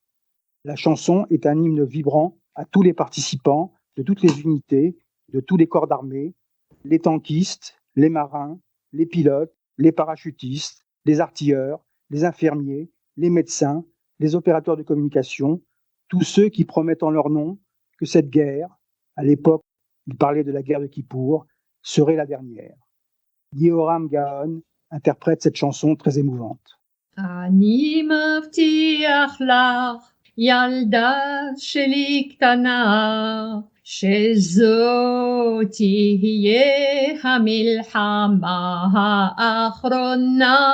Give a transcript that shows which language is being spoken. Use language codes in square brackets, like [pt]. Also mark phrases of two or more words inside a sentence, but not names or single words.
[fr] La chanson est un hymne vibrant à tous les participants de toutes les unités, de tous les corps d'armée, les tankistes, les marins, les pilotes, les parachutistes, les artilleurs, les infirmiers, les médecins, les opérateurs de communication, tous ceux qui promettent en leur nom que cette guerre, à l'époque, il parlait de la guerre de Kippour, serait la dernière. Yehoram Gaon interprète cette chanson très émouvante. [he] אני מבטיח לך ילדה שלי קטנה, שזאת תהיה המלחמה האחרונה.